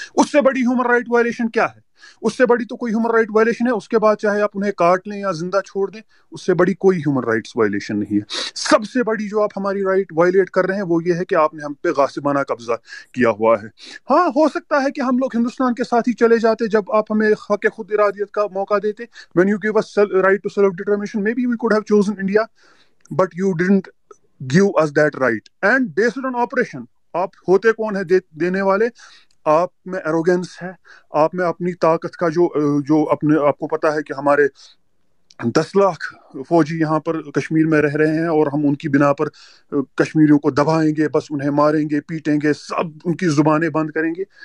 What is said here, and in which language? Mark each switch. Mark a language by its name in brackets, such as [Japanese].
[Urdu] اس سے بڑی human right violation کیا ہے؟ اس سے بڑی تو کوئی ہیومن رائٹ وائلیشن ہے، اس کے بعد چاہے آپ انہیں کاٹ لیں یا زندہ چھوڑ دیں، اس سے بڑی کوئی ہیومن رائٹس وائلیشن نہیں ہے. سب سے بڑی جو آپ ہماری رائٹ وائلیٹ کر رہے ہیں وہ یہ ہے کہ آپ نے ہم پہ غاصبانہ قبضہ کیا ہوا ہے. ہاں ہو سکتا ہے کہ ہم لوگ ہندوستان کے ساتھ ہی چلے جاتے جب آپ ہمیں حق خود ارادیت کا موقع دیتے. [English] when you give us right to self determination, maybe we could have chosen India, but you didn't give us that right. And based on operation, [Urdu] آپ ہوتے کون ہے دینے والے؟ آپ میں ایروگینس ہے، آپ میں اپنی طاقت کا جو آپ کو پتا ہے کہ ہمارے 10 لاکھ فوجی یہاں پر کشمیر میں رہ رہے ہیں اور ہم ان کی بنا پر کشمیریوں کو دبائیں گے، بس انہیں ماریں گے، پیٹیں گے، سب ان کی زبانیں بند کریں گے.